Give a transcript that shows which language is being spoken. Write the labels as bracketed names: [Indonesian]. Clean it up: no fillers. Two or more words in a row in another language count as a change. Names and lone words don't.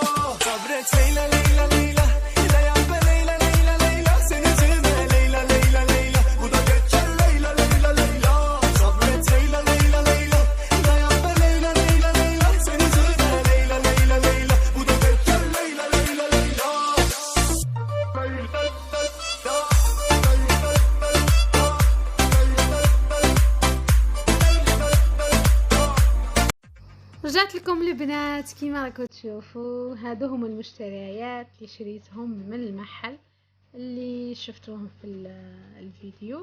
[Turkish] Sabret Leyla Leyla Leyla, dayan be Leyla Leyla Leyla, seni üzülme Leyla Leyla Leyla, bu da geçer Leyla Leyla Leyla. Sabret Leyla Leyla Leyla, dayan be Leyla Leyla Leyla, seni üzülme Leyla Leyla Leyla, bu da geçer Leyla Leyla Leyla. [Arabic] رجعت لكم البنات كيما راكم تشوفوا، هادو هما المشتريات اللي شريتهم من المحل اللي شفتوهم في الفيديو.